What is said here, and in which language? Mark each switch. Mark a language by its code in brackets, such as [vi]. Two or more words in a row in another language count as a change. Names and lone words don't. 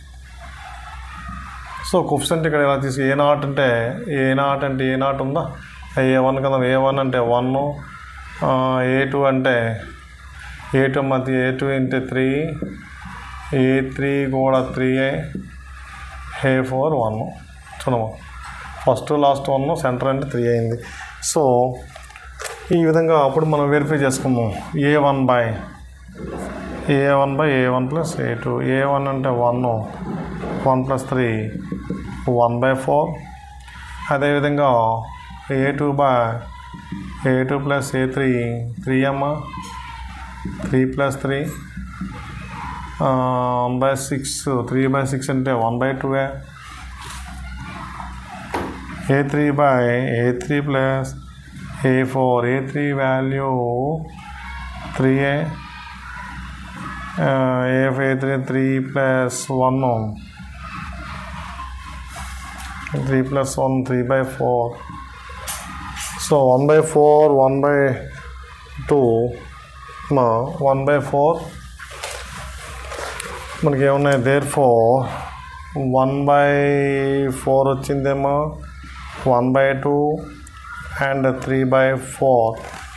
[en] so coefficient [te] ఇక్కడ ఎలా తీసి A0 అంటే A0 ఉందా, A1 కదా, A1 అంటే 1, A2 అంటే A2 మధ్య A2 అంటే 3, A3 కూడా 3a, A4 1. చూడము, [en] first last [te] 1, సెంటర్ అంటే 3 అయింది. సో ఈ విధంగా అప్పుడు మనం వెరిఫై చేసుకున్నాం. [en] A1 by A1 plus A2. [te] A1 అంటే 1 plus 3 1/4. అదేవిధంగా A2 plus A3 3 3 plus 3 1/6. 3/6 అంటే 1/2. A3 plus A4. [en] A3 value 3a. A3 3 plus 1 3 plus 1 3/4. [te] సో 1/4 1/2 1/4 మనకి ఏమున్నాయి. therefore 1/4 వచ్చిందేమో, 1/2 and 3/4.